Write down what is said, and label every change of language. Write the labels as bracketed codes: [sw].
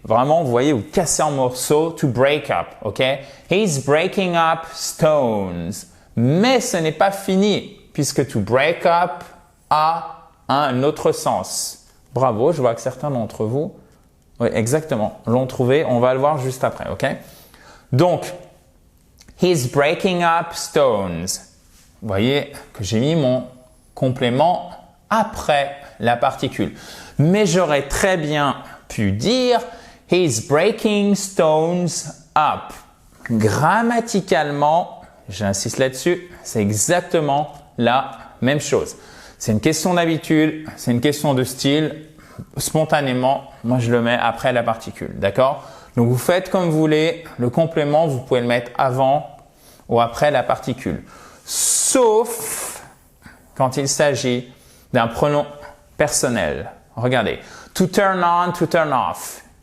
[fr] Vraiment, vous voyez, ou casser en morceaux, [en] to break up, ok? He's breaking up stones. [fr] Mais ce n'est pas fini, puisque [en] to break up [fr] a un autre sens. Bravo, je vois que certains d'entre vous, oui, exactement, l'ont trouvé. On va le voir juste après, ok? [en] Donc, he's breaking up stones. [fr] Vous voyez que j'ai mis mon complément après la particule. Mais j'aurais très bien pu dire [en] he's breaking stones up. [fr] Grammaticalement, j'insiste là-dessus, c'est exactement la même chose. C'est une question d'habitude, c'est une question de style. Spontanément, moi je le mets après la particule, d'accord? Donc vous faites comme vous voulez, le complément, vous pouvez le mettre avant ou après la particule. Sauf quand il s'agit d'un pronom personnel. Regardez, [en] to turn on, to turn off.